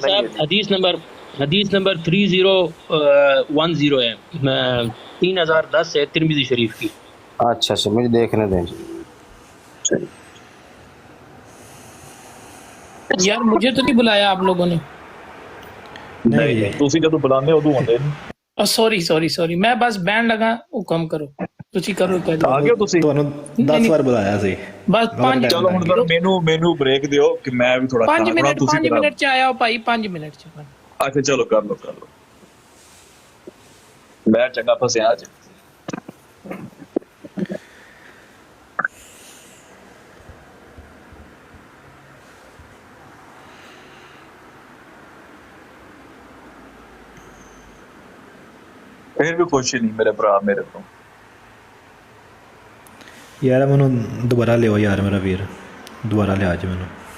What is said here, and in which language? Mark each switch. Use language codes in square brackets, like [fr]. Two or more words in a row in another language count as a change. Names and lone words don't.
[ur] صاحب حدیث نمبر 3010 ہے 3010 ہے ترمذی شریف کی. اچھا اچھا، مجھے دیکھنے دیں. یار مجھے تو نہیں بلایا آپ لوگوں نے. [pa] نہیں ਤੁਸੀਂ ਜਦੋਂ ਬੁਲਾਉਂਦੇ ਉਦੋਂ ਆਉਂਦੇ ਨੇ. سوری میں بس بینڈ لگا حکم کرو تسی کرو کہہ دو. ਆ گئے ਤੁਸੀਂ. ਤੁਹਾਨੂੰ 10 ਵਾਰ ਬੁਲਾਇਆ ਸੀ. بس 5 ਚਲੋ ਹੁਣ ਫਿਰ ਮੈਨੂੰ ਬ੍ਰੇਕ ਦਿਓ ਕਿ ਮੈਂ ਵੀ ਥੋੜਾ 5 منٹ ਚ ਆਇਆ ਭਾਈ 5 منٹ ਚ. ਅੱਛਾ ਚਲੋ ਕਰ ਲਓ ਮੈਂ ਚੰਗਾ ਫਸਿਆ ਅੱਜ. پھر بھی خوشی نہیں میرے برا میرے تو. یار ਮੈਨੂੰ ਦੁਬਾਰਾ ਲਿਓ ਯਾਰ ਮੇਰਾ ਵੀਰ، ਦੁਬਾਰਾ ਲਿਆ ਜੀ ਮੈਨੂੰ.